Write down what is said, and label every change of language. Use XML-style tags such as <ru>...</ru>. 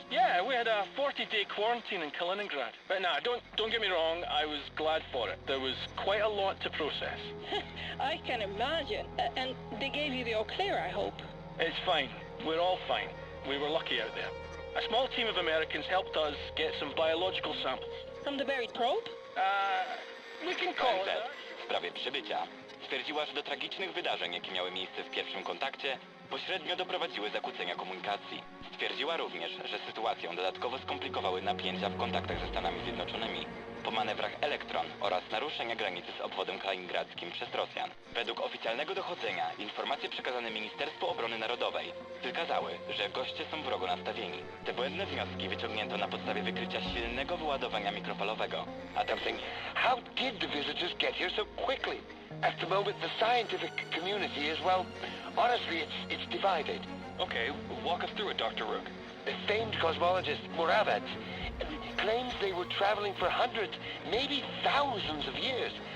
<en>Yeah, we had a 40-day quarantine in Kaliningrad. But nah, don't get me wrong, I was glad for it. There was quite a lot to process. I can imagine. And they gave you the all clear, I hope. It's fine. We're all fine. We were lucky out there. A small team of Americans helped us get some biological samples. From the buried probe? We can call it that.</en> <pl>W sprawie przybycia stwierdziła, że do tragicznych wydarzeń, jakie miały miejsce w pierwszym kontakcie, pośrednio doprowadziły zakłócenia komunikacji. Stwierdziła również, że sytuację dodatkowo skomplikowały napięcia w kontaktach ze Stanami Zjednoczonymi po manewrach Elektron oraz naruszenia granicy z obwodem kaliningradzkim przez Rosjan. Według oficjalnego dochodzenia informacje przekazane Ministerstwu Obrony Narodowej wykazały, że goście są wrogo nastawieni. Te błędne wnioski wyciągnięto na podstawie wykrycia silnego wyładowania mikrofalowego. A tam</pl> <en>how did the visitors get here so quickly? At the moment, the scientific community is, well, honestly, it's divided. Okay, walk us through it, Dr. Rook. The famed cosmologist Muravatz claims they were traveling for hundreds, maybe thousands of years.</en>